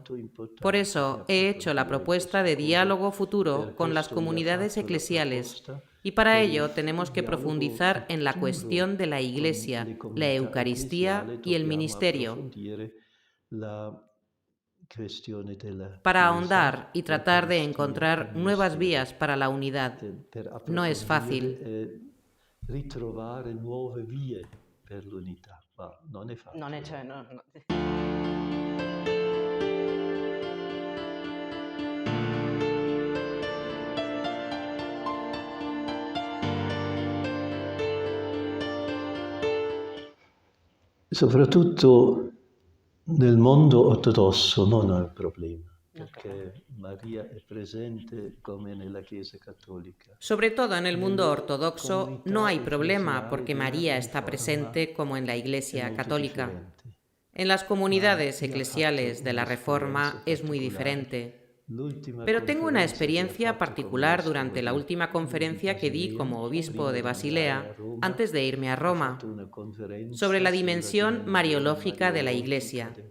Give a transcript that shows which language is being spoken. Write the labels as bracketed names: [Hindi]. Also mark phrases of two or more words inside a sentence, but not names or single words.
[Spanish] Por eso he hecho la propuesta de diálogo futuro con las comunidades eclesiales y para ello tenemos que profundizar en la cuestión de la Iglesia, la Eucaristía y el ministerio. Para ahondar y tratar de encontrar nuevas vías para la unidad. No es fácil. [Italian] Ritrovare nuove vie per l'unità, ma non è facile. Non è, cioè, no. Soprattutto nel mondo ortodosso non è un problema, perché Maria è presente come nella Chiesa cattolica. [Spanish] Sobre todo en el mundo ortodoxo no hay problema porque María está presente como en la Iglesia católica. En las comunidades eclesiales de la Reforma es muy diferente. Pero tengo una experiencia particular durante la última conferencia que di como obispo de Basilea antes de irme a Roma, sobre la dimensión mariológica de la Iglesia.